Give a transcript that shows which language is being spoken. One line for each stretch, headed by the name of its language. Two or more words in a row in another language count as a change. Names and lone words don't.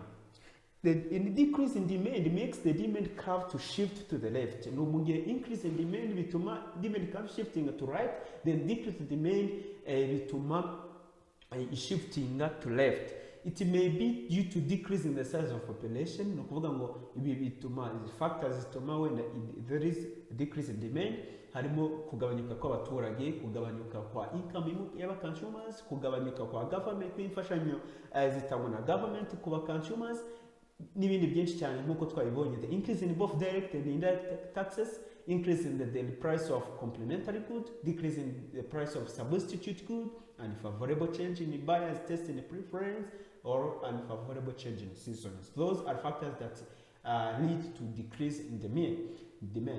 English: The decrease in demand makes the demand curve to shift to the left. Increase in demand bituma demand curve shifting to right, then decrease in demand bituma shifting to left. It may be due to decrease in the size of population.
Kinyarwanda: No kuvuga ngo ibi bituma factors zituma
English: when there is a decrease in demand
Kinyarwanda: harimo kugabanyuka kw'abaturage, kugabanyuka kwa income y'aba consumers, kugabanyuka kwa government kw'imfashanyo zitangwa na government kuba consumers n'ibindi byinshi cyane nk'uko twabibonye.
English: The increase in both direct and indirect taxes, increase in the daily price of complementary good, decrease in the price of substitute good, and favorable change in the buyer's taste and preference, or unfavorable change in seasons. Those are factors that lead to decrease in demand.